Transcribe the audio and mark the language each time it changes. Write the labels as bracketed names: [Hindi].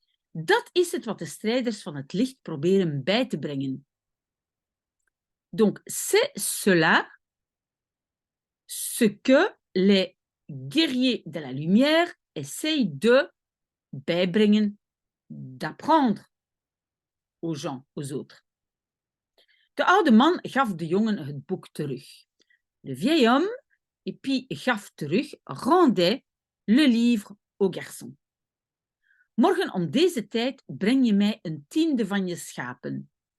[Dutch] Dat is het wat de strijders van het licht proberen bij te brengen. [French] Donc, c'est cela ce que les guerriers de la lumière essayent de bijbrengen, d'apprendre aux gens, aux autres. [Dutch] De oude man gaf de jongen het boek terug. [French] Le vieil homme, et puis [Dutch] gaf terug, [French] rendait le livre au garçon. [Dutch] Morgen om deze tijd breng je mij een 10e van je schapen.